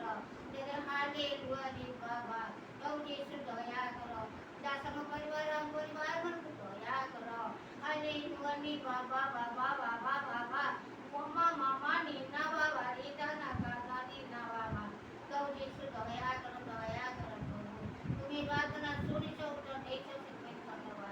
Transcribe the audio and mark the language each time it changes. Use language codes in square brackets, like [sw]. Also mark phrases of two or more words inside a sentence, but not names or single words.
[or] ତେରେ ହାଲେଲୁୟା ବାବା। ପ୍ରଭୁ ଯୀଶୁ ଦୟା କର। ଦାସଙ୍କ ପରିବାରମାନଙ୍କୁ ଦୟା କର। ହାଲେଲୁୟା ବାବା ବାବା ବାବା ବାବା। ମାମା ମାମା ନିନା ବାବା ରିତାନା କାନା ନିନା ବାବା। ପ୍ରଭୁ ଯୀଶୁ ଦୟା କର ଦୟା କର ପ୍ରଭୁ। [bn] তুমি প্রার্থনা শুনিছ উত্তর দিয়েছ [or] ସେଥିପାଇଁ ଧନ୍ୟବାଦ।